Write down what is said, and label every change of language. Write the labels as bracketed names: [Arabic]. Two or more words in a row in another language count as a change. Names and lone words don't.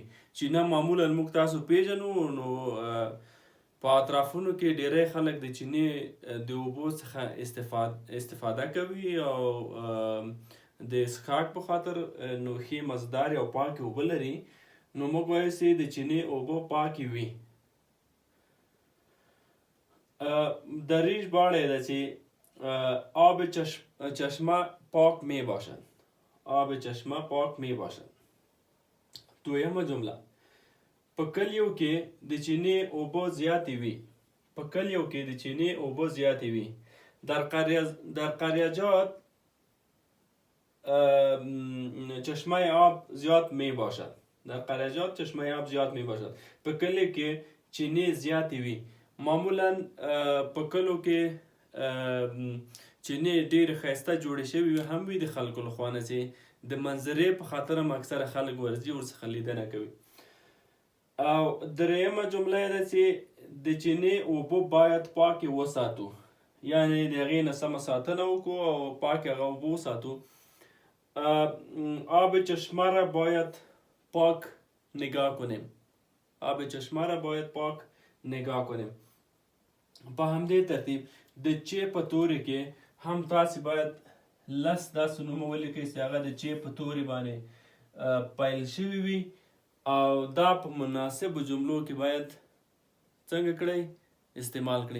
[Pashto] چینه معمولا موږ تاسو پیژنو. نو په اطرافونو کې ډیری خلک د چینې د اوبو څخه استفاده کوي او د څښاک په خاطر نو ښې مزدارې او پاکې اوبه لري. نو موږ وایو چې د چینې اوبه پاکې وي. در ژباړه ده چې [Persian] آب چشمه پاک می باشد. آب چشمه پاک می باشد. [Pashto] دویمه جمله: په کلیو کې د چینې اوبه زیاتې وي. په کلیو کې د چینې اوبه زیاتې وي. [Persian] در قریجات چشمه آب زیاد می باشد. در قریجات چشمه آب زیاد می باشد. [Pashto] په کلیو کې چینې زیاتې وي. معمولا په کلو کې چینې ډېرې ښایسته جوړې شوي هم وي د خلکو لخوا نه چې د منظرې په خاطر هم اکثره خلک ورځي ورڅخه لیدنه کوي. او دریمه جمله ده چې د چینې اوبه باید پاکې وساتو. یعنې د هغې نه سمه ساتنه وکړو او پاکې هغه اوبه وساتو. [Persian] آب چشمه را باید پاک نگاه کنیم. آب چشمه را باید پاک نگاه کنیم. [Pashto] په همدې ترتیب د چ په توري کې هم تاسې باید 10 داسې نومه ولیکئ چې هغه د چ په توري باندې پیل شوي وي او دا په مناسبو جملو کې باید څنګه کړئ؟ استعمال کړئ.